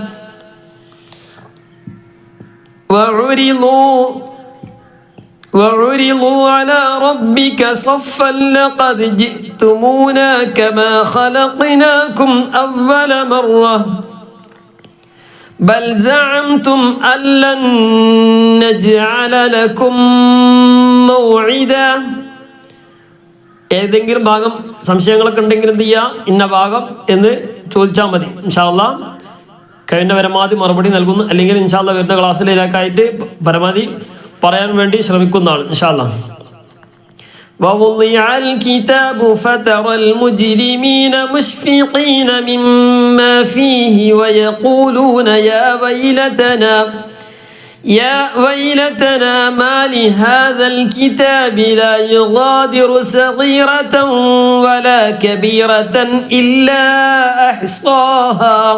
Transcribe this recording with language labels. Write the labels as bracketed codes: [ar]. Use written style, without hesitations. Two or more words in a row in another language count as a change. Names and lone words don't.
[ar] وعرضوا على ربك صفا لقد جئتمونا كما خلقناكم أول مرة بل زعمتم أن لن نجعل لكم موعدا. [ml] ഏതെങ്കിലും ഭാഗം സംശയങ്ങളൊക്കെ ഉണ്ടെങ്കിൽ എന്ത് ചെയ്യുക, ഇന്ന ഭാഗം എന്ന് ചോദിച്ചാൽ മതി. [ar] إن شاء الله [ml] കഴിഞ്ഞ പരമാവധി മറുപടി നൽകുന്നു, അല്ലെങ്കിൽ [ar] إن شاء الله [ml] വരുന്ന ക്ലാസ്സിലേക്കായിട്ട് പരമാവധി പറയാൻ വേണ്ടി ശ്രമിക്കുന്നതാണ് [ar] إن شاء الله. ووضع الكتاب فترى المجرمين مشفقين مما فيه ويقولون يا ويلتنا ما لهذا الكتاب لا يغادر صغيرة ولا كبيرة إلا أحصاها